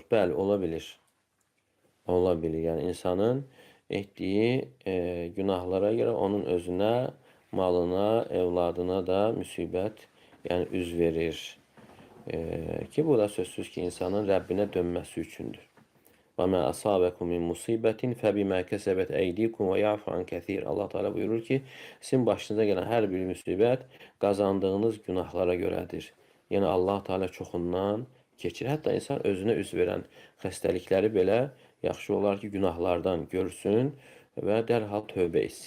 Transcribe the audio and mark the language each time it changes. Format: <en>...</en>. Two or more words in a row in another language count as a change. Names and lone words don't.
<az>Bəli, ola bilir. Ola bilir. Yəni, insanın etdiyi günahlara görə onun özünə, malına, evladına da müsibət, yəni üz verir. Ki, bu da sözsüz ki, insanın Rəbbinə dönməsi üçündür.</az> <ar>وَمَا أَصَابَكُمْ مِنْ مُصِيبَةٍ فَبِمَا كَسَبَتْ أَيْدِيكُمْ وَيَعْفُ عَنْ كَثِيرٍ.</ar> <az>Allah Teala buyurur ki, sizin başınıza gələn hər bir müsibət qazandığınız günahlara görədir. Yəni Allah Teala çoxundan keçir. Hətta insan özünə üz verən xəstəlikləri belə yaxşı olar ki, günahlardan görsün və dərhal tövbə etsin.</az>